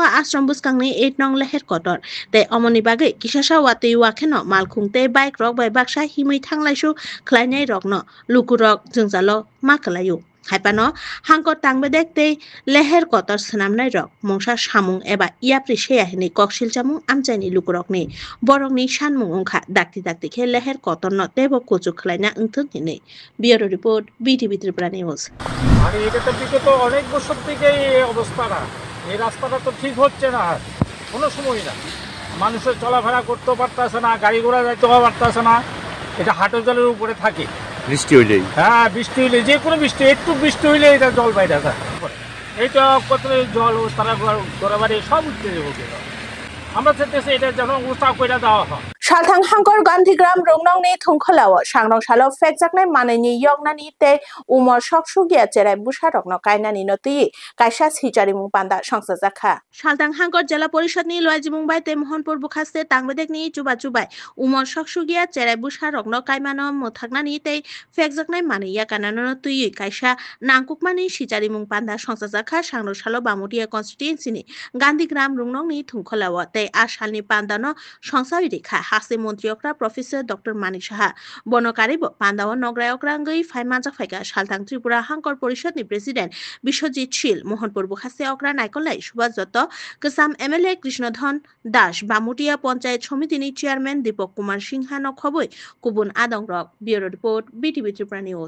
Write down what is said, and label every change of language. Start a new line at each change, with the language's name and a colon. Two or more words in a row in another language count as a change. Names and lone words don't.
Kok Borok: Ashram Buskangni 8 nong leher kotor te omoni bagai Kisasa Watiwa kheno Malkhungte bike rok bai baksa himui thanglai su khlainai rok no lukurok Jalo Makalayu Haipano Hanko Tangbe dekte leher kotor sanamnai rok Mongsa Samung eba Iapri Sheahini Koksil Chamung Amjani Lukurokni Borokni Sanmung Ungkha dakti khe leher kotor no tebo kochu khlaina ungthung hine Bureau Report BTV Tripura News
Bangla: আরে এটা তো বিগত অনেক বছর থেকে এই অবস্থাটা এই রাস্তাটা তো ঠিক হচ্ছে না কোনো সময় না মানুষের চলাফেরা করতে পারতেছে না গাড়ি ঘোড়া যাইতে পারতেছে না এটা হাঁটু জলের উপরে থাকে বৃষ্টি হইলেই হ্যাঁ বৃষ্টি হইলে যে কোনো বৃষ্টি একটু বৃষ্টি হইলে এটা জল বাইরে আসে এইটা কত জল তারা ঘরে সব উঠতে যাবো আমরা চাইতেছি এটা যেন উৎসাহ করে দেওয়া হয়
Kok Borok: Salthang Hangkor Gandhigram Rongnongni Thungkholawo Sangrong Salo Fekjaknai Manani Yognani te Umor Soksugia Cherai Busharokno Kainani Noti Kaisa Sijarimung Panda Songsajakha Salthang Hangkor Jela Porishadni Loajimung bai te Mohanpur Bukhaste Tangbedekni Chubai Umor Soksugia Cherai Busharokno Kaimano Mothagnani te Fekjaknai Mani Yakanano Tui Kaisa Nangkukmani Sijarimung Panda Songsajakha Sangrong Salo Bamudia Constituency ni Gandhigram Rongnongni Thungkholawo te Ashalni Pandano Songsawiri Kha সাকসে মন্ত্রী অকরা প্রফেসর ডক্টর মানিক সাহা বনকারিব পান্দাও নগরায় অকরাঙ্গই ফাইমাজা ফাইকা সালথাং ত্রিপুরা হাঙ্কর পরিষদনি প্রেসিডেন্ট বিশ্বজিৎ শীল মোহনপুর বুখাসে অকরা নাইকলাই সুভাষ দত্ত কসাম এমএলএ কৃষ্ণধন দাস বামুটিয়া পঞ্চায়েত সমিতিনি চেয়ারম্যান দীপক কুমার সিংহা নখবই কুবুন আদং রক ব্যুরো রিপোর্ট বিটিভি ত্রিপুরা নিউজ।